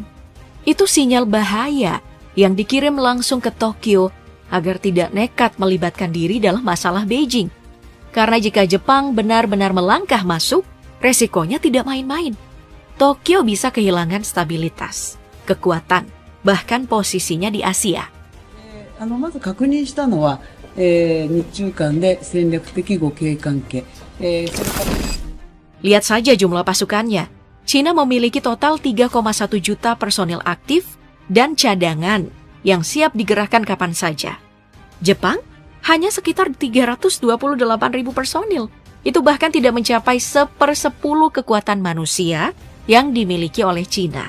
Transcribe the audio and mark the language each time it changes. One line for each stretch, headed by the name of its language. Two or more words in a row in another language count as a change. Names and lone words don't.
Indonesian: Itu sinyal bahaya yang dikirim langsung ke Tokyo agar tidak nekat melibatkan diri dalam masalah Beijing. Karena jika Jepang benar-benar melangkah masuk, resikonya tidak main-main. Tokyo bisa kehilangan stabilitas, kekuatan, bahkan posisinya di Asia.
Japanese: まず確認したのは、日中間で戦略的互恵関係、それから
Indonesian: Lihat saja jumlah pasukannya. Cina memiliki total 3,1 juta personil aktif dan cadangan yang siap digerakkan kapan saja. Jepang hanya sekitar 328.000 personil. Itu bahkan tidak mencapai 1/10 kekuatan manusia yang dimiliki oleh Cina.